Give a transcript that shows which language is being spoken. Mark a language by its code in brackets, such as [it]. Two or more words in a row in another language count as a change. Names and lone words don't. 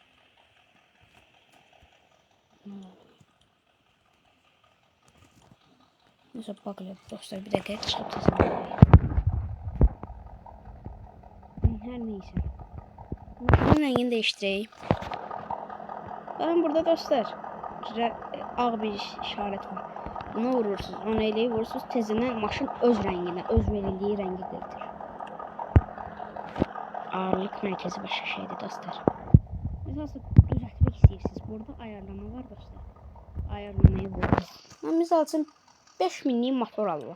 [tr] Neyse bakalım dostlar, bir dakika [az] çıxıb təzələyək. [tr] Her neyse. Maşının rengini değiştireyim. Bakın burada dostlar ağ bir işaret var. [az] Bunu vurursunuz. Onu eləyib vurursunuz. Tezindən maşın öz rənginə, öz verildiyi rəngi qırdır. Ağırlık mərkəzi başqa şeydir dostlar. Məsələn, düzəltmək istəyirsiniz. Burada ayarlama var dostlar. Ayarlamayı vurursunuz. Mən misal üçün 5000'lik motor alıram.